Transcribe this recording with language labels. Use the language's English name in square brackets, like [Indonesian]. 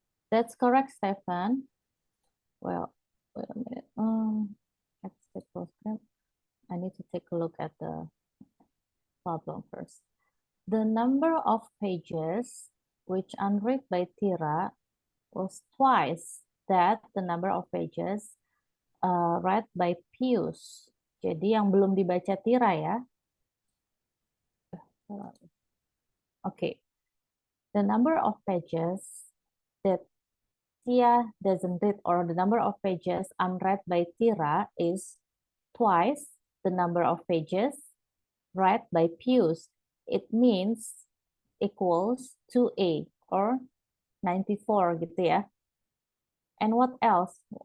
[English] that's correct, Stefan. Well, wait a minute. Let's take a look. I need to take a look at the problem first. The number of pages which unread by Tira was twice that the number of pages read by Pius. [Indonesian] Jadi yang belum dibaca Tira ya. [English] Okay. The number of pages that Tia doesn't read or the number of pages unread by Tira is twice the number of pages read by Pius. It means equals 2A or 94 gitu ya. And what else?